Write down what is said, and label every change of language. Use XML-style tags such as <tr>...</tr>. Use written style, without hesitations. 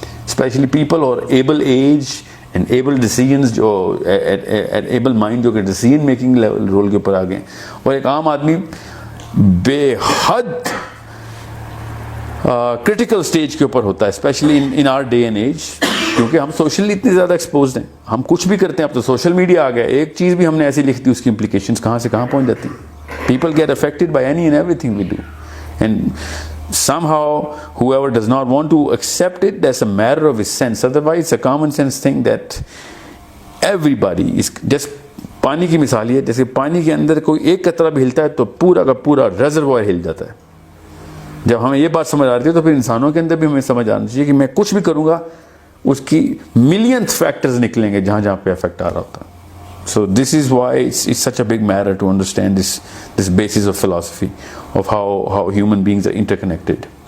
<hi>Specially people और able as and able decisions, जो able mind जो कि डिसीजन मेकिंग रोल के ऊपर आ गए, और एक आम आदमी बेहद क्रिटिकल स्टेज के ऊपर होता है,</hi> <en>specially in our day and age,</en> <hi>क्योंकि हम सोशली इतने ज़्यादा एक्सपोज्ड हैं. हम कुछ भी करते हैं, अब तो सोशल मीडिया आ गया, एक चीज़ भी हमने ऐसी लिख दी उसकी इम्प्लीकेशंस कहाँ से कहाँ पहुँच जाती हैं.</hi> <en>People get affected by any and everything we do, and somehow whoever does not want to accept it, that's a matter of his sense. Otherwise it's a common sense thing that everybody is just,</en> <hi>पानी की मिसाल है, जैसे पानी के अंदर कोई एक कतरा भी हिलता है तो पूरा का पूरा रेजर्वॉयर हिल जाता है. जब हमें ये बात समझ आ रही है तो फिर इंसानों के अंदर भी हमें समझ आना चाहिए कि मैं कुछ भी करूँगा उसकी मिलियंथ फैक्टर्स निकलेंगे जहाँ जहाँ पे इफेक्ट आ रहा होता है.</hi> <en>So this is why it's such a big matter to understand this basis of philosophy of how human beings are interconnected.</en>